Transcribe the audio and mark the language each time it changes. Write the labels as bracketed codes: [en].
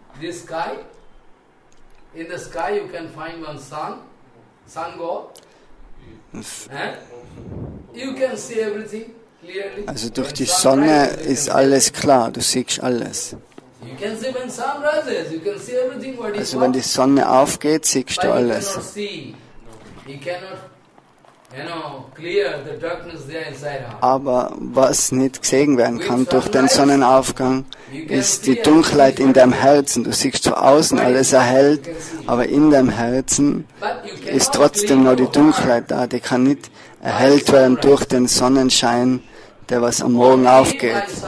[en] This sky, in the sky you can find one sun god. You can see everything clearly. [de] Also durch die Sonne ist alles klar, du siehst alles. [en] You can see when sun rises, you can see everything what is. [de] Also wenn die Sonne aufgeht, siehst du alles. [en] You cannot clear the darkness there inside. [de] Aber was nicht gesehen werden kann durch den Sonnenaufgang, ist die Dunkelheit in deinem Herzen. Du siehst von außen alles erhellt, aber in deinem Herzen ist trotzdem noch die Dunkelheit da. Die kann nicht erhellt werden durch den Sonnenschein, der was am Morgen aufgeht.